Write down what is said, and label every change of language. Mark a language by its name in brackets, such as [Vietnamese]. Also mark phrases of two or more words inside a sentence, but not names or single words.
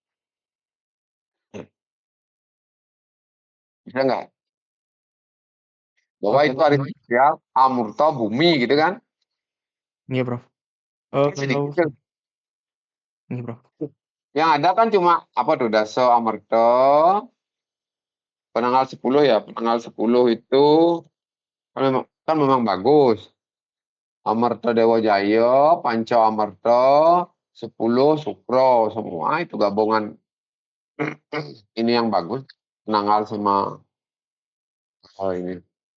[Indonesian] Bisa nggak? Bahwa Oke, itu Prof. hari sosial, amurta, bumi gitu kan. Iya, Prof. Kalau Sedikit tuh. ini, Prof. Yang ada kan cuma apa tuh daso amerta, penanggal 10 ya. Penanggal 10 itu kan memang bagus. Amarta Dewa Jaya, Panca Amarta, 10 Sukro, semua itu gabungan ini yang bagus. Penanggal sama ini.